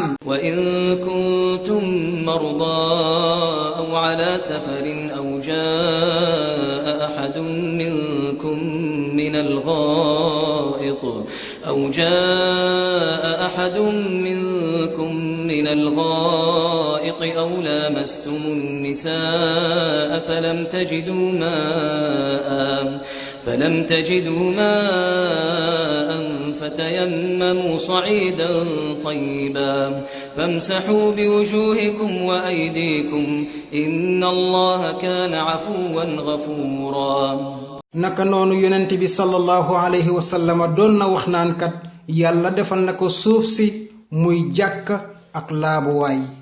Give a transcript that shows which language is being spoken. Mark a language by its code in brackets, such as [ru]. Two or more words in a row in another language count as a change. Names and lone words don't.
[ar] وإن كنتم مرضى أو على سفر أو جاء أحد منكم من الغائط أو لامستم النساء فلم تجدوا ماء فتيمموا صعيدا طيبا فامسحوا بوجوهكم وأيديكم إن الله كان عفوا غفورا [wo] naka noonu yonent bi [ar] صلى الله عليه وسلم [wo] doon na wax naan kat yàlla defal na ko suuf si muy jàkk ak laabuwaay